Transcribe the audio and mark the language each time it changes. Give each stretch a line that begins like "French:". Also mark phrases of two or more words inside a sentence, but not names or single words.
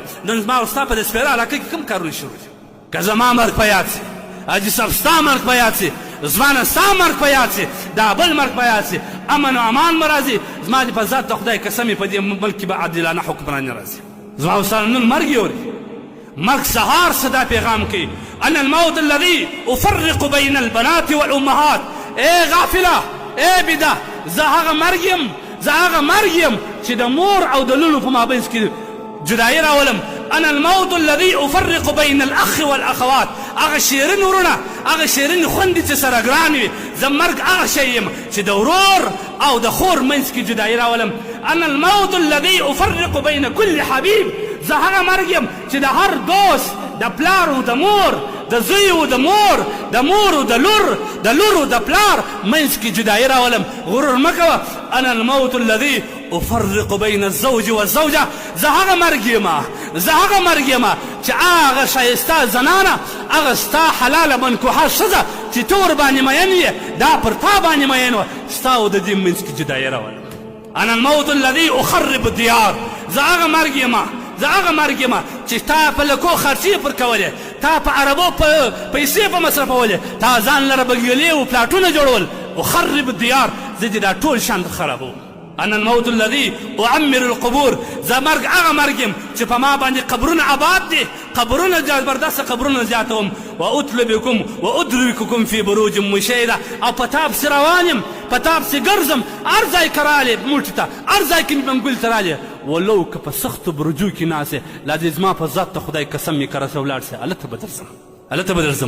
Pashto: نن زما او ستا په د سپېره علاقه کې کوم کارونه شروع دي؟ که زما مرګ په یاد سي حاجي صاحب ستا مرګ په یاد سي ځوانه ستا مرګ په یاد سي دا بل مرګ په یاد سي امن و امان به راځي. زما د په ذات د خدای قسم په دې ملک کې به عادلانه حکمراني راشي. زما او ستا نن مرګ یوري مرګ سهار صدا پیغام کوي
Arabic: انا الموت الذي افرق بين البنات والامهات.
Pashto: ای غافله ای بده زه هغه مرګ یم زه هغه مرګ یم چې د مور او د لونو په مابینځ کې جدایي راولم.
Arabic: انا الموت الذي افرق بين الاخ والاخوات.
Pashto: هغه شیرین ورونه هغه شیرین خوندې چې سره ګران وي زه مرګ هغه شی یم چې د ورور او د خور منځ کې جدایي راولم.
Arabic: انا الموت الذي افرق بين كل حبيب.
Pashto: زه هغه مرګ یم چې د هر دوست د پلار او د مور د زوی او د مور د مور او د لور د لور او د پلار منځ کې جدایي راولم. غرور مه کوه.
Arabic: انا الموت الذي افرق بين الزوج والزوجه.
Pashto: زه هغه مرګ یم چې هغه ښایسته زنانه هغه ستا حلاله منکوحه ښځه چې ته ورباندې مین یې دا پر تا باندې مین وه ستا او د دې منځ کې جدایي راولم.
Arabic: انا الموت الذي اخرب الديار.
Pashto: زه هغه مرګ یم چې تا په لکو خرچې پر کولې، تا په عربو پیسې په مصرفولې، تا ځان لره بنګلې و پلاټونه جوړول.
Arabic: اخرب الديار،
Pashto: زه دې دا ټول شان خرابوم.
Arabic: انا الموت الذي اعمر القبور،
Pashto: زه مرګ هغه مرګ یم چې په ما باندې قبرونه آباد دي، قبرونه زبردسته قبرونه زیاتوم.
Arabic: واطلبکم وادرککم فی بروج مشیده،
Pashto: او په تا پسې روان یم، په تا پسې ګرځم، هر ځای که رالې موټي ته، هر ځای کې منګل ته رالې، ولو که په سختو برجو کې ناست یې، لا دې زما په ذات ته خدای قسم یې که راسه ولاړ سې، هلته به درځم.